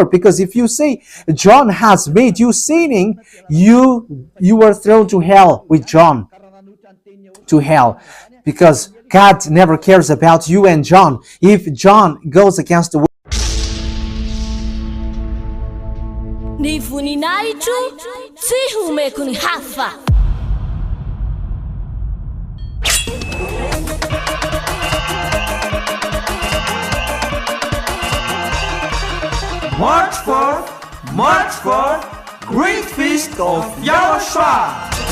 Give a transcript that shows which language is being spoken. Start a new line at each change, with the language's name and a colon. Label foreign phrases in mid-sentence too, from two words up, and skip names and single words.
English: Because if you say John has made you sinning, you are thrown to hell with John, to hell, because God never cares about you and John. If John goes against the
Malagasy: Ni voninahitro tsy homeko ny hafa.
English: March 4th, Great Feast of YAHOSHUAH.